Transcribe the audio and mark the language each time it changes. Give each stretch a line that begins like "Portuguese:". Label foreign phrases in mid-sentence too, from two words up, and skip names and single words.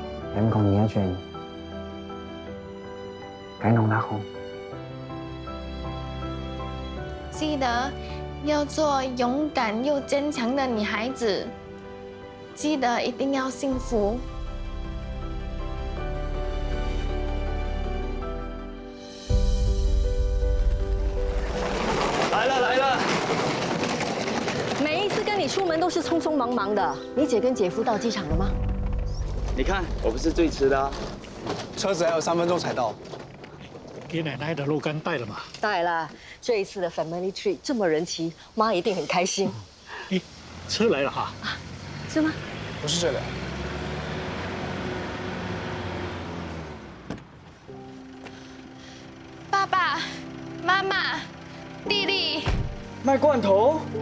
Vietnamese: em còn nhớ chuyện cái nồng nặc không?
Chinese: 记得要做勇敢又坚强的女孩子，记得一定要幸福。来了来了！每一次跟你出门都是匆匆忙忙的。你姐跟姐夫到机场了吗？你看，我不是最迟的、啊，车子还有3分钟才到。给奶奶的肉干带了吗？带了。这一次的
English: family tree
Chinese: 这么人齐，妈一定很开心。咦，车来了哈？是吗？不是这个。爸爸妈妈弟弟卖罐头。